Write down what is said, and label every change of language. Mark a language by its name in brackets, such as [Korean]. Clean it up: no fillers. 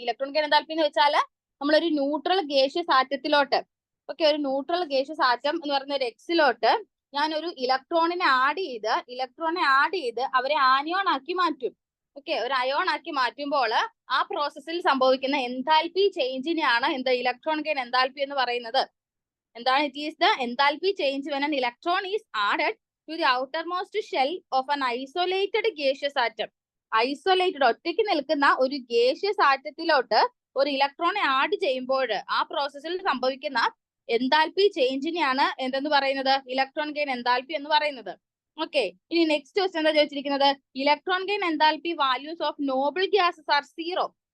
[Malayalam] Electron gain enthalpy എന്ന് വെച്ചാൽ നമ്മളൊരു ന്യൂട്രൽ ഗേഷ്യസ് ആറ്റത്തിലോട്ട്, ഓക്കെ, ഒരു ന്യൂട്രൽ ഗേഷ്യസ് ആറ്റം എന്ന് പറയുന്ന ഒരു എക്സിലോട്ട് ഞാൻ ഒരു ഇലക്ട്രോണിനെ ആഡ് ചെയ്ത് അവരെ ആനിയോൺ ആക്കി മാറ്റും. ഓക്കെ, ഒരു അയോൺ ആക്കി മാറ്റുമ്പോൾ ആ പ്രോസസ്സിൽ സംഭവിക്കുന്ന എൻതാൽപ്പി ചേഞ്ചിനെയാണ് എന്ത് ഇലക്ട്രോൺ ഗെയിൻ എൻതാൽപ്പി എന്ന് പറയുന്നത്. എന്താണ്? [English] It is the enthalpy change when an electron is added to the outermost shell of an isolated gaseous atom. [Malayalam] Isolated, ഒറ്റയ്ക്ക് നിൽക്കുന്ന ഒരു ഗേഷ്യസ് ആറ്റത്തിലോട്ട് ഒരു ഇലക്ട്രോണെ ആഡ് ചെയ്യുമ്പോൾ ആ പ്രോസസ്സിൽ സംഭവിക്കുന്ന എൻതാൽപ്പി ചേഞ്ചിനെയാണ് എന്തെന്ന് പറയുന്നത്? ഇലക്ട്രോൺ ഗെയിൻ എൻതാൽപ്പി എന്ന് പറയുന്നത്. ഓക്കെ, ഇനി നെക്സ്റ്റ് ക്വസ്റ്റ്യൻ എന്താ ചോദിച്ചിരിക്കുന്നത്? [English] Electron gain enthalpy values of noble gases are 0.